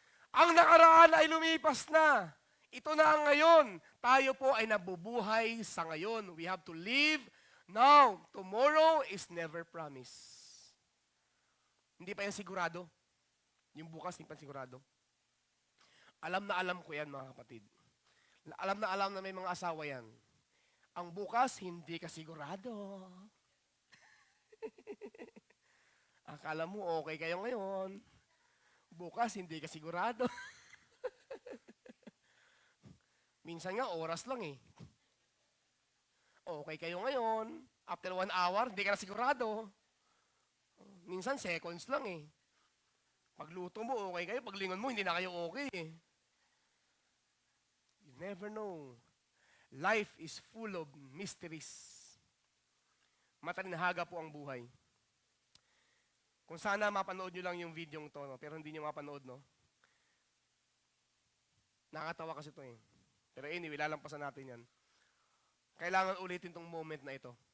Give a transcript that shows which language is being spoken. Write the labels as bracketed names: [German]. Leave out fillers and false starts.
[Filipino] Ang nakaraan ay lumipas na. Ito na ang ngayon. Tayo po ay nabubuhay sa ngayon. [English] We have to live now. Tomorrow is never promised. [Filipino] Hindi pa yan sigurado. Yung bukas, hindi pa sigurado. Alam na alam ko yan, mga kapatid. Alam na may mga asawa yan. Ang bukas, hindi ka sigurado. Akala mo, okay kayo ngayon. Bukas, hindi ka sigurado. Minsan nga, oras lang eh. Okay kayo ngayon. [English] After 1 hour, [Filipino] hindi ka na sigurado. Minsan, seconds lang eh. Pagluto mo, okay kayo. Paglingon mo, hindi na kayo okay eh. [English] You never know. Life is full of mysteries. [Filipino] Matalinhaga po ang buhay. Kung sana mapanood nyo lang yung video to, no? Pero hindi nyo mapanood, no? Nakakatawa kasi ito eh. Pero anyway, lalampasan natin yan. Kailangan ulitin tong moment na ito.